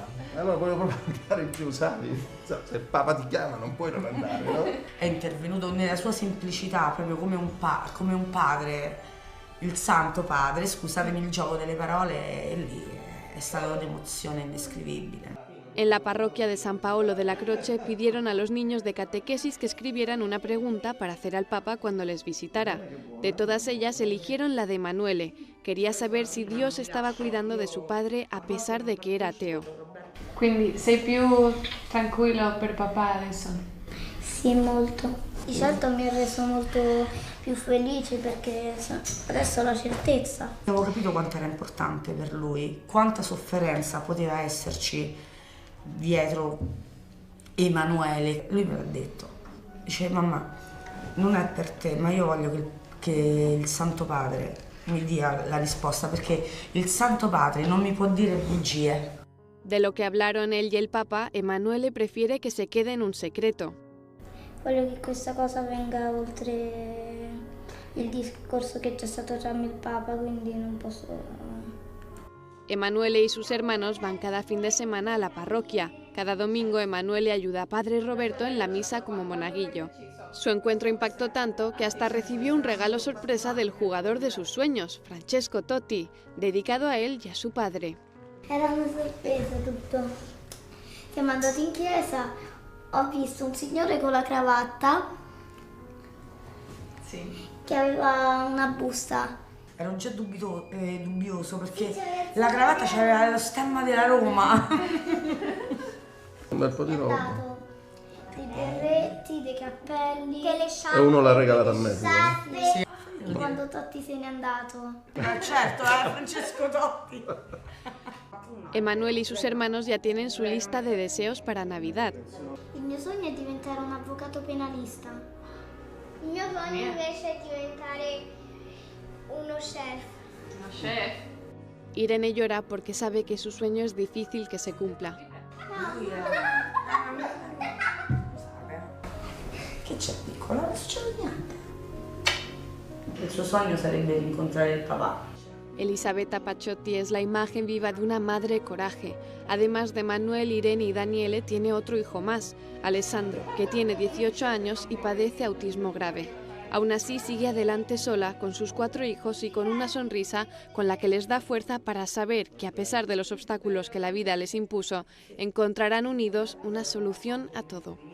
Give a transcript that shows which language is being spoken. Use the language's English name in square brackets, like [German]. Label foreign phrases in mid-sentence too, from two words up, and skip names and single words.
[Italian] Allora volevo proprio andare in più, sai? Se il Papa ti chiama non puoi non andare, no? È intervenuto nella sua semplicità, proprio come un padre, il Santo Padre, scusatemi il gioco delle parole, e lì è stata un'emozione indescrivibile. [Spanish] En la parroquia de San Paolo de la Croce pidieron a los niños de catequesis que escribieran una pregunta para hacer al Papa cuando les visitara. De todas ellas eligieron la de Emanuele. Quería saber si Dios estaba cuidando de su padre a pesar de que era ateo. [Italian] Quindi sei più tranquillo per papà adesso? Sì, molto. Di certo mi ha reso molto più felice perché adesso ho la certezza. Avevo capito quanto era importante per lui, quanta sofferenza poteva esserci dietro Emanuele. Lui me l'ha detto, dice: mamma, non è per te, ma io voglio che il Santo Padre mi dia la risposta, perché il Santo Padre non mi può dire bugie. [Spanish] De lo que hablaron él y el Papa, Emanuele prefiere que se quede en un secreto. [Italian] Voglio che questa cosa venga oltre il discorso che c'è stato tra me e il Papa, quindi non posso... [Spanish] Emanuele y sus hermanos van cada fin de semana a la parroquia. Cada domingo Emanuele ayuda a Padre Roberto en la misa como monaguillo. Su encuentro impactó tanto que hasta recibió un regalo sorpresa del jugador de sus sueños, Francesco Totti, dedicado a él y a su padre. [Italian] Era una sorpresa tutto. Siamo andati in chiesa, ho visto un signore con la cravatta che aveva una busta. Ero già dubbioso perché la cravatta c'aveva lo stemma della Roma. Un bel po' di roba. Dei berretti, dei cappelli, delle sciarpe. E uno l'ha regalata a me. Sì. Quando Totti se n'è andato. Certo, Francesco Totti. [Spanish] Emanuele y sus hermanos ya tienen su lista de deseos para Navidad. [Italian] Il mio sogno è diventare un avvocato penalista. Il mio sogno invece è diventare uno chef. Uno chef? [Spanish] Irene llora porque sabe que su sueño es difícil que se cumpla. [Italian] Che c'è, piccola? Non succede niente. Il suo sogno sarebbe incontrare il papà. [Spanish] Elisabetta Pacciotti es la imagen viva de una madre coraje. Además de Manuel, Irene y Daniele, tiene otro hijo más, Alessandro, que tiene 18 años y padece autismo grave. Aún así sigue adelante sola con sus 4 hijos y con una sonrisa con la que les da fuerza para saber que a pesar de los obstáculos que la vida les impuso, encontrarán unidos una solución a todo.